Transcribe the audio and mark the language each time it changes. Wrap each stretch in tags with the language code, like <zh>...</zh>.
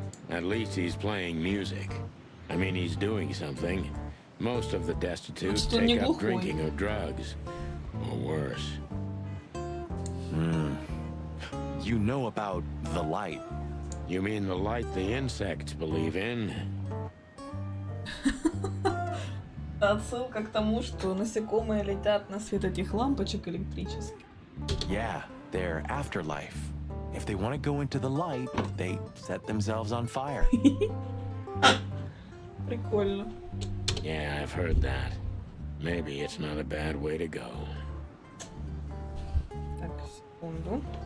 <en>At least he's playing music. I mean, he's doing something. Most of the destitute</en> <ru>Значит, он не</ru> <en>take up</en> <ru>глухой.</ru> <en>drinking or drugs. Or worse. You know about the light. You mean the light the insects believe in?</en> <ru>отсылка к тому, что насекомые летят на свет этих лампочек электрических.</ru> <en>Yeah, their afterlife. If they want to go into the light, they set themselves on fire.</en> <ru>Прикольно.</ru> <en>Yeah, I've heard that. Maybe it's not a bad way to go.</en> <ru>Так, секунду.</ru>